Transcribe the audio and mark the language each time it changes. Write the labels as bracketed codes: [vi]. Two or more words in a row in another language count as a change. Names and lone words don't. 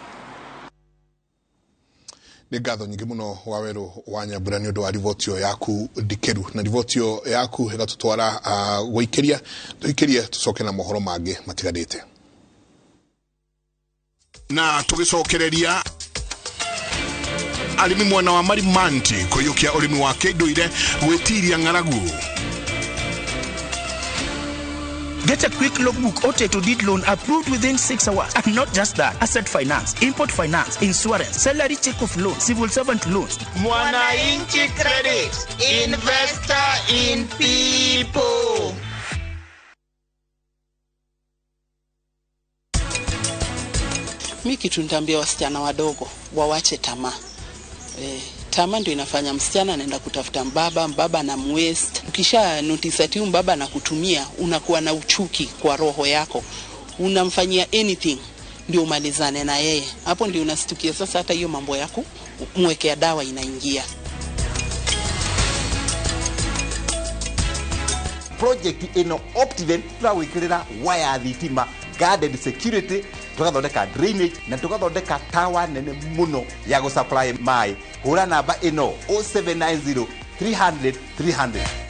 [ki] Nĩ ngatho nyingĩ mũno Waweru wa Nyambura nĩ ũndũ wa ribotio yaku ndikeru na ribotio yaku ĩgatũtwara gũikĩria tũcoke na mohoro mangĩ matiganĩte na tũgĩcokereria arĩmi mwena wa Marimanti kũiyũkia ũrĩmi wa kĩndũire gwĩtiria ng'aragu. [en] Get a quick logbook or title deed loan approved within 6 hours. And not just that, asset finance, import finance, insurance, salary check-off loan, civil servant loans. Mwananchi Credit, investor in people. [sw] Mimi kitu nitaambia wasichana wadogo wawache tamaa. Tamaa ndio inafanya msichana anaenda kutafuta mbaba na mwest. Ukisha notice ati mbaba anakutumia, unakuwa na uchuki kwa roho yako. Unamfanyia anything ndio umalizane na yeye. Hapo ndio unastukia sasa hata hiyo mambo yako mwekea dawa inaingia. [ki] Project ino Optiven twawikirira wire thitima, [en] guarded security, [ki] tugathondeka drainage na tugathondeka tower nene muno ya [en] go supply [ki] mai. Hura namba ino 0790 300 300.